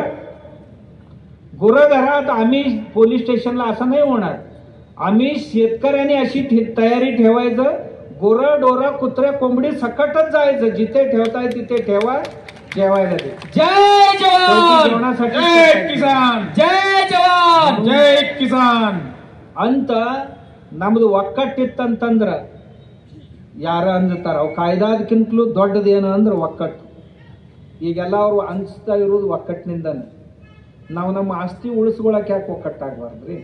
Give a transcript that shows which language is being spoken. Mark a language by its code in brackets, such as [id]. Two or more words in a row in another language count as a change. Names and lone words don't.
[mr] गुरं घरात, आम्ही पोलीस स्टेशनला असं नाही होणार. आम्ही शेतकऱ्यांनी अशी तयारी ठेवायचं, गुरं डोरं कुत्रे कोंबडी सकटच जायचं, जिथे ठेवताय तिथे ठेवा, जेवायला दे. जय जवान, जेवणासाठी जय किसान, जय जवान, [kn] ಜೈ ಕಿಸಾನ್ ಅಂತ ನಮ್ದು ಒಕ್ಕಟ್ಟಿತ್ತಂತಂದ್ರ ಯಾರ ಅಂತಾರ, ಅವು ಕಾಯ್ದಾದಕ್ಕಿಂತಲೂ ದೊಡ್ಡದೇನು ಅಂದ್ರೆ ಒಕ್ಕಟ್ಟು. ಈಗೆಲ್ಲ ಅವರು ಅನ್ಸ್ತಾ ಇರೋದು ಒಕ್ಕಟ್ಟಿನಿಂದಾನೆ. ನಾವು ನಮ್ಮ ಆಸ್ತಿ ಉಳಿಸ್ಕೊಳಕ್ಕೆ ಯಾಕೆ ಒಕ್ಕಟ್ಟಾಗಬಾರ್ದ್ರಿ?